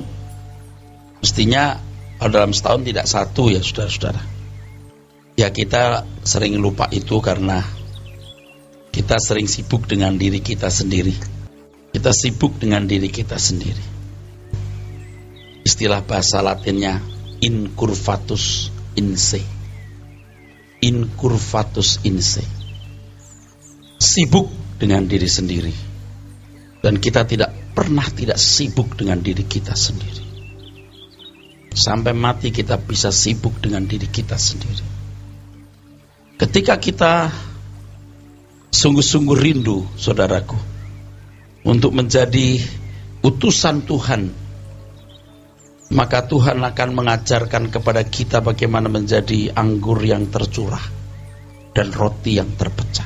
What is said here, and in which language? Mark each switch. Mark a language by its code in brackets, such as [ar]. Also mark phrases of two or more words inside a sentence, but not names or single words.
[id] Mestinya dalam setahun tidak 1 ya saudara-saudara. Ya, kita sering lupa itu karena kita sering sibuk dengan diri kita sendiri. Kita sibuk dengan diri kita sendiri. Istilah bahasa Latinnya [la] incurvatus in se. Incurvatus in se. [id] Sibuk dengan diri sendiri. Dan kita tidak pernah tidak sibuk dengan diri kita sendiri. Sampai mati kita bisa sibuk dengan diri kita sendiri. Ketika kita sungguh-sungguh rindu, saudaraku, untuk menjadi utusan Tuhan, maka Tuhan akan mengajarkan kepada kita bagaimana menjadi anggur yang tercurah dan roti yang terpecah.